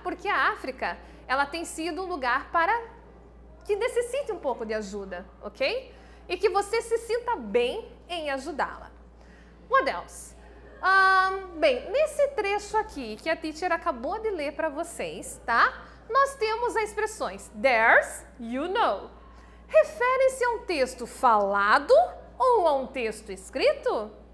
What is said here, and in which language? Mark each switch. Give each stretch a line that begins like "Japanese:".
Portuguese: Porque a África, ela tem sido um lugar para que necessite um pouco de ajuda, ok? E que você se sinta bem em ajudá-la.
English: What else?
Portuguese: Bem, nesse trecho aqui que a teacher acabou de ler para vocês, tá? Nós temos as expressões
English: there's, you know.
Portuguese: Refere-se a um texto falado ou a um texto escrito?